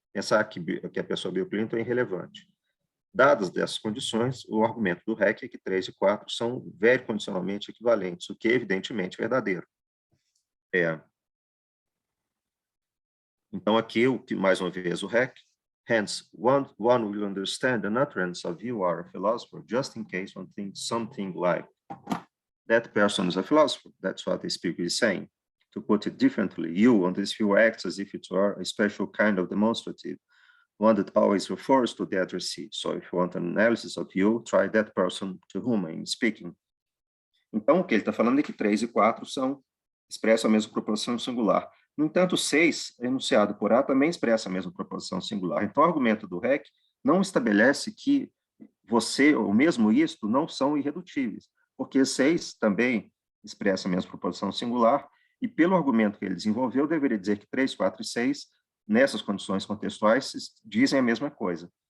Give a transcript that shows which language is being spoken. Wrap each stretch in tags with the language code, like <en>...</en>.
<pt>Pensar que a pessoa Bill Clinton é irrelevante. Dadas dessas condições, o argumento do Heck é que 3 e 4 são vericondicionalmente equivalentes, o que é evidentemente verdadeiro. Então, aqui, mais uma vez, o Heck</pt> <en>Hence, one will understand an utterance of you are a philosopher, just in case one thinks something like, that person is a philosopher. That's what the speaker is saying. To put it differently, you on this view acts as if it were a special kind of demonstrative, one that always refers to the addressee. So if you want an analysis of you, try that person to whom I'm speaking.</en> <pt>Então, o que ele está falando é que 3 e 4 expressam a mesma proposição singular. No entanto, 6, enunciado por A, também expressa a mesma proposição singular. Então, o argumento do REC não estabelece que você, ou mesmo isto, não são irredutíveis, porque 6 também expressa a mesma proposição singular, e pelo argumento que ele desenvolveu, deveria dizer que 3, 4 e 6, nessas condições contextuais, dizem a mesma coisa.</pt>